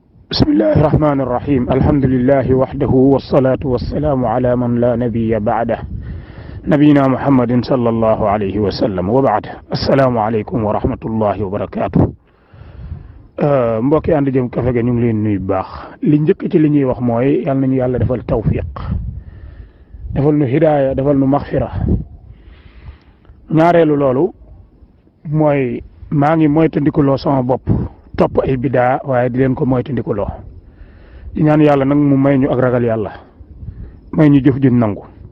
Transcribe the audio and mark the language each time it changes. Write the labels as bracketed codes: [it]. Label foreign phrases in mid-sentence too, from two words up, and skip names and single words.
[ar] بسم الله الرحمن الرحيم الحمد لله وحده والصلاة والسلام على من لا نبي بعده نبينا محمد صلى الله عليه وسلم وبعد السلام عليكم ورحمة الله وبركاته [wo] mbokki ànd jëm kafe ga ñu ngi leen nuyu baax li njëkk ci li ñuy wax mooy yal nañu yàlla defal tawfiq defal nu hidaaya defal nu maxfira ñaareelu loolu mooy maa ngi moytandikuloo sama bopp topp ay bidaa waaye di leen ko moytandikuloo di ñaan yàlla nag mu may ñu ak ragal yàlla may ñu jëf juñ nangu